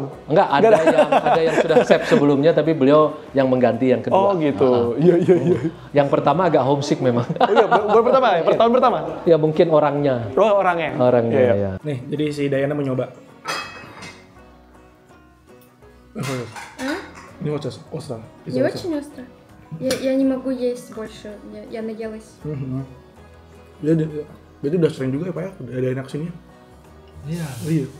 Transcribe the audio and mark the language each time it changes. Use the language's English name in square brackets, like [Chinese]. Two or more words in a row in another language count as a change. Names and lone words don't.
[Indonesian] Enggak, ada yang sudah save sebelumnya, tapi beliau yang mengganti yang kedua. Oh gitu. Iya. Yang pertama agak homesick memang. Oh iya, baru pertama ya? Tahun pertama? Ya mungkin orangnya. Oh orangnya? Orangnya, ya. Nih, jadi si Dayana mau nyoba. [Russian] Ini остро. Не очень остро. Я не могу есть больше. Я наелась. [Indonesian] Berarti udah sering juga ya Pak ya? Udah enak kesini? Iya. Iya.